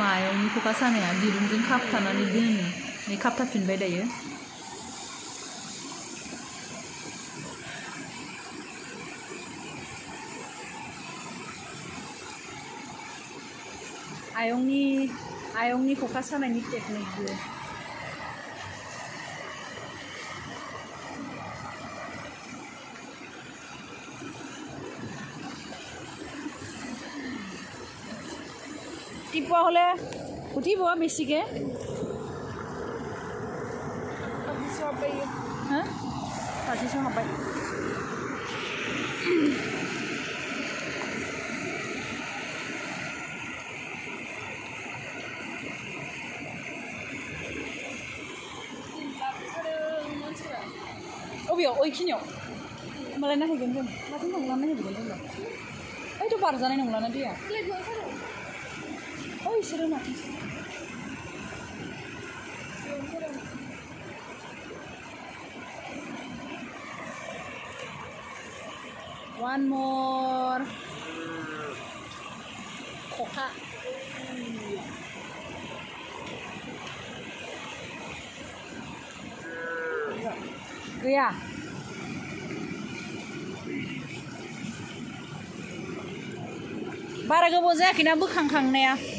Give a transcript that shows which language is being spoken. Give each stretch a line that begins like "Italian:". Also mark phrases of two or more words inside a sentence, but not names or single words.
Bodo: आयंनि खखा सानाया दिरुंजों खाबथानानै दोनो नै खाबथाफिनबाय दायो आयंनि खखा सानायनि टेकनिकबो
Assamese: টিপা হলে উঠিব বেছিকে হা পাতিছো হাবাই
Bodo: अबेयाव ओइखिनियाव होमबालाय नायहैगोन जों माथिं थांनानै नायहैगोन जोंलाय ओइथ' बारजानाय नंलाना दैया इसोरो माथो
English: one more
Bodo: Khokha gaya बारा गोबाव जायाखैना बोखांखांनाया